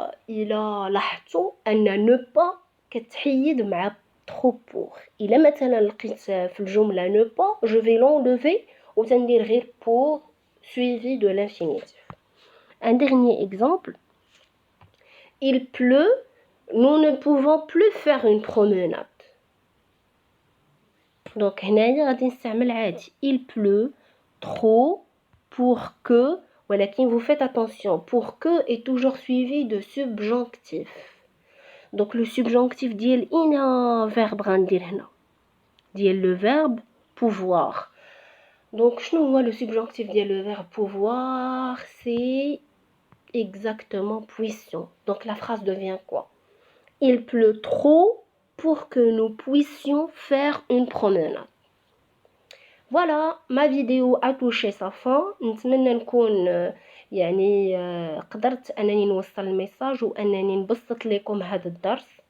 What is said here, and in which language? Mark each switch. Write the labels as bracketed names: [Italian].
[Arabic] الى لاحظتوا ان ne pas كتحيد مع trop pour. الا مثلا لقيت في الجمله [French] ne pas je vais l'enlever [Arabic] وتندير غير [French] pour suivi de l'infinitif. Un dernier exemple. Il pleut, nous ne pouvons plus faire une promenade. Donc [Arabic] هنايا غادي نستعمل عادي [French] il pleut trop pour que, ولكن vous faites attention, pour que est toujours suivi de subjonctif. Donc le subjonctif ديال اين verbe [Arabic] غندير هنا؟ [French] ديال le verbe pouvoir. Donc شنو هو le subjonctif ديال le verbe pouvoir? C'est exactement puissions. Donc la phrase devient quoi? Il pleut trop pour que nous puissions faire une promenade. Voilà, ma vidéo a touché sa fin. [Arabic] نتمنى نكون يعني قدرت انني نوصل الميساج وانني نبسط لكم هذا الدرس.